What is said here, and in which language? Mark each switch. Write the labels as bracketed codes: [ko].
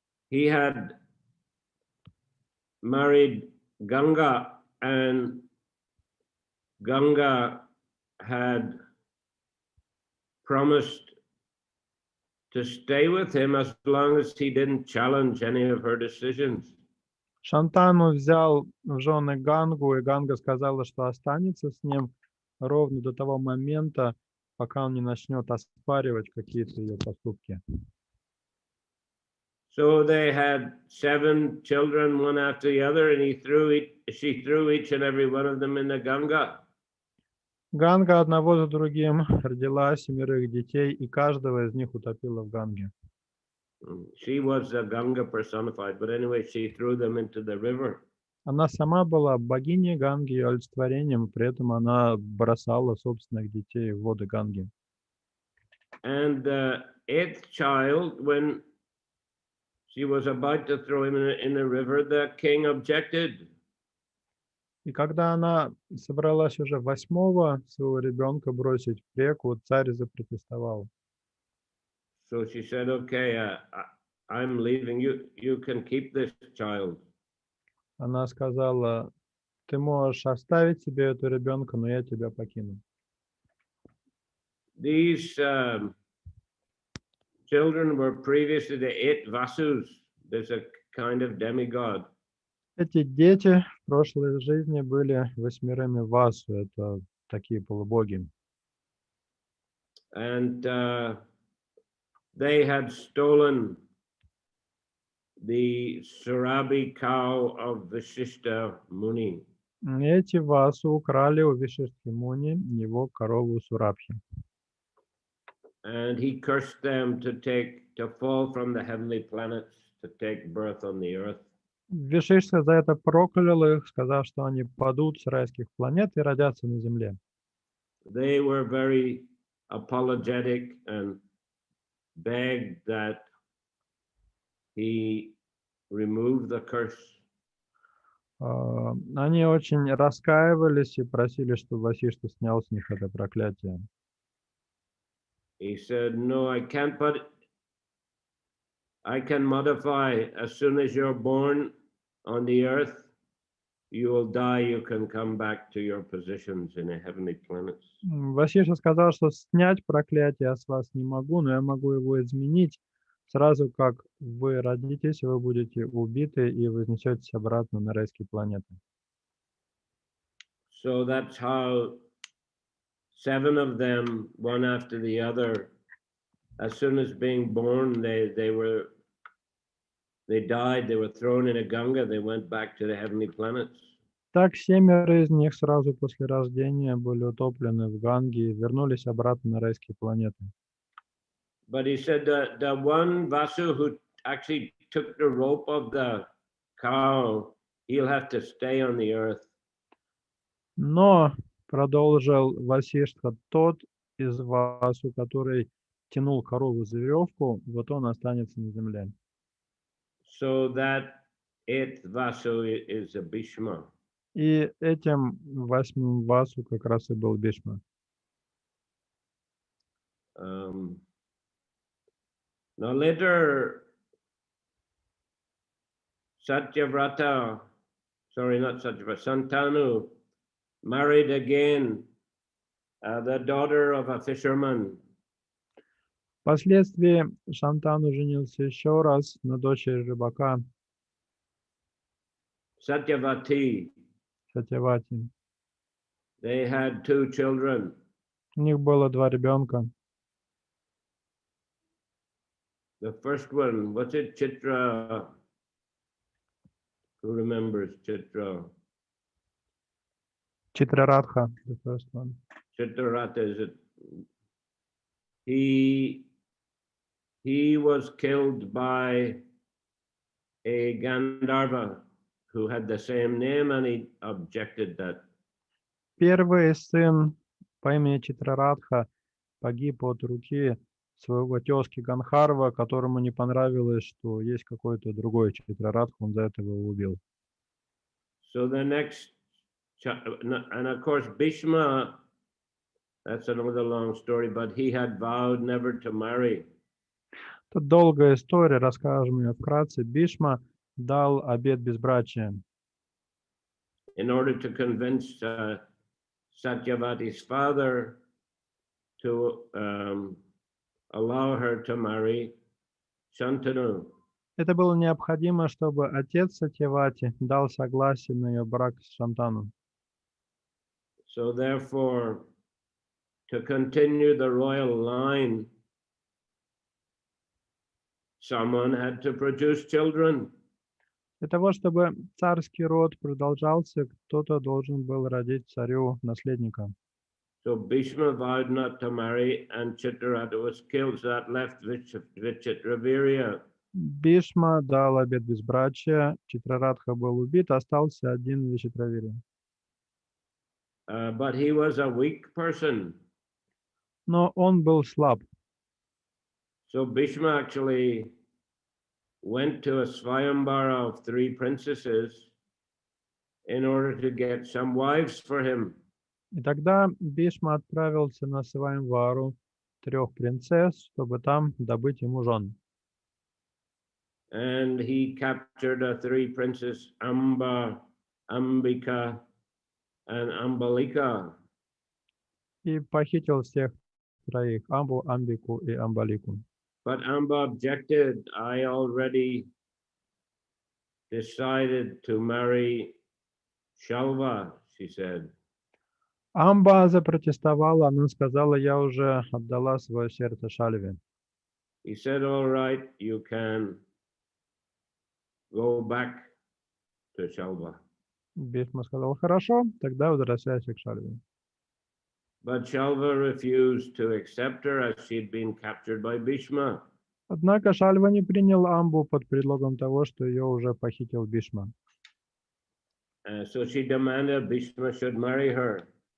[en] He had married Ganga, and Ganga had promised to stay with him as long as he didn't challenge any of her decisions. [ru] Шантану взял в жены Гангу, и Ганга сказала, что останется с ним ровно до того момента, пока он не начнет оспаривать какие-то ее поступки. [en] So they had 7 children, one after the other, and she threw each and every one of them in the Ganga. [ru] Ганга одного за другим родила 7 детей, и каждого из них утопила в Ганге. [en] She was a Ganga personified, but anyway, she threw them into the river. [ru] Она сама была богиней Ганги, ее олицетворением, при этом она бросала собственных детей в воды Ганги. [en] And the 8th child, when she was about to throw him in the river, the king objected. [ru] И когда она собралась уже 8-го своего ребенка бросить в реку, царь запротестовал. [en] So she said, okay, I'm leaving you. You can keep this child. [ru] Она сказала, ты можешь оставить себе эту ребенка, но я тебя покину. [en] These children were previously the 8 Vasus. There's a kind of demigod. [ru] Эти дети в прошлой жизни были 8 Васу, это такие полубоги. [en] And they had stolen the Surabi cow of Vishishta Muni. [ru] Эти Васу украли у Вишишки Муни его корову Сурабхи. [en] And he cursed them to fall from the heavenly planets to take birth on the earth. [ru] Вишишка за это проклял их, сказав, что они падут с райских планет и родятся на земле. [en] They were very apologetic and begged that he remove the curse. [ru] Они очень раскаивались и просили, чтобы Васишта снял с них это проклятие. [en] He said, no, I can't, but I can modify. As soon as you're born on the earth, you will die, you can come back to your positions in the heavenly planets. [ru] Васишта сказал, что снять проклятие я с вас не могу, но я могу его изменить. Сразу как вы родитесь, вы будете убиты и вознесетесь обратно на райские планеты. [en] So that's how 7 of them, one after the other, as soon as being born, they died, they were thrown in a Ganga, they went back to the heavenly planets. [ru] Так 7 из них сразу после рождения были утоплены в Ганге и вернулись обратно на райские планеты. [en] But he said that the one Vasu who actually took the rope of the cow, he'll have to stay on the earth. [ru] Но, продолжил Васиштха, тот из Васу, который тянул корову за веревку, вот он останется на земле. [en] So that 8th Vasu is a Bhishma. [ru] И этим 8 Васу как раз и был Бишма. [en] Now later, Satyavrata, sorry, not Satyavrata, Santanu married again the daughter of a fisherman. [ru] Впоследствии Шантану женился еще раз на дочери рыбака [en] Satyavati. [ru] Сатьявати. [en] They had 2 children. [ru] У них было 2 ребенка. [en] The first one, what's it, Chitra? Who remembers Chitra? Читрарадха, the first one. Chitraratha is it? He was killed by a Gandharva who had the same name, and he objected that. [ru] Первый сын по имени Читрарадха погиб от руки своего тезки Ганхарва, которому не понравилось, что есть какой-то другой Читрарадха, он за это его убил. [en] So the next, and of course Bhishma, that's another long story, but he had vowed never to marry. [ru] Это долгая история, расскажем ее вкратце. Бишма дал обет безбрачия. [en] In order to convince Satyavati's father to allow her to marry Shantanu. [ru] Это было необходимо, чтобы отец Сатьявати дал согласие на ее брак с Шантану. [en] So therefore, to continue the royal line, someone had to produce children. [ru] Для того, чтобы царский род продолжался, кто-то должен был родить царю наследника. [en] So Bhishma vowed not to marry, and Chitraratha was killed. So that left Vichitravirya. [ru] Бишма дал обет безбрачия, Читрарадха был убит, остался один Вичитравирья. [en] But he was a weak person. [ru] Но он был слаб. [en] So Bhishma actually went to a Swayambara of 3 princesses in order to get some wives for him. [ru] И тогда Бишма отправился на Свайамвару 3 принцесс, чтобы там добыть ему жен. [en] And he captured 3 princesses, Amba, Ambika, and Ambalika. [ru] И похитил всех 3, Амбу, Амбику и Амбалику. [en] But Amba objected. I already decided to marry Shalva, she said. [ru] Амба запротестовала, она сказала, я уже отдала свое сердце Шальве. [en] He said, all right, you can go back to Shalva. [ru] Бишма сказал, хорошо, тогда возвращайся к Шальве. [en] But Shalva refused to accept her as she'd been captured by Bhishma. [ru] Однако Шальва не принял Амбу под предлогом того, что ее уже похитил Бишма. [en] So she demanded Bhishma should marry her.